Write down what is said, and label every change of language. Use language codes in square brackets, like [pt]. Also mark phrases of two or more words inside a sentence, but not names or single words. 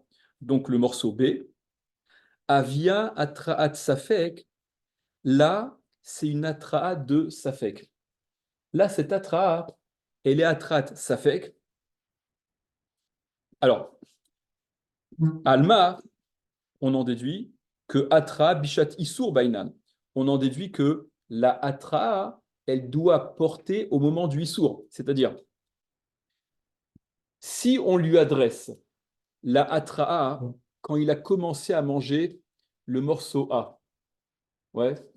[fr] Donc, le morceau B. [he] הויא התראת ספק. [fr] Là, c'est une atraat de safek. Là, cette atraat, elle est [he] התראת ספק. [fr] Alors, Alma, on en déduit que [he] התראה בשעת איסור בעינן. [fr] On en déduit que la atra, elle doit porter au moment du isur. C'est-à-dire, si on lui adresse la atra quand il a commencé à manger le morceau A, ouais.